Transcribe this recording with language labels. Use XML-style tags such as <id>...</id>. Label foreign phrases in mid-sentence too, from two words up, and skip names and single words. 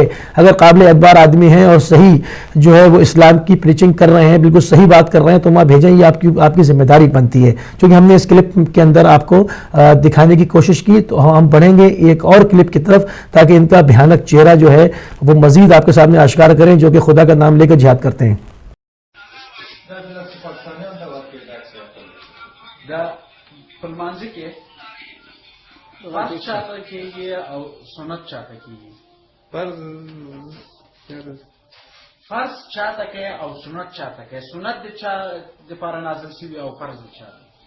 <ur>اگر قابل اعتبار آدمی ہے اور صحیح جو ہے وہ اسلام کی پریچنگ کر رہے ہیں، بالکل صحیح بات کر رہے ہیں، تو وہاں بھیجیں. یہ آپ کی ذمہ داری بنتی ہے۔ کیونکہ ہم نے اس کلپ کے اندر آپ کو دکھانے کی کوشش کی، تو ہم بڑھیں گے ایک اور کلپ کی طرف تاکہ ان کا بھیانک چہرہ جو ہے وہ مزید آپ کے سامنے آشکار کریں، جو کہ خدا کا نام لے کر جہاد کرتے ہیں.</ur> <ps>فرض چاته کې او سنت چاته کې سنت د چا د لپاره نازل شوی او فرض د چا</ps>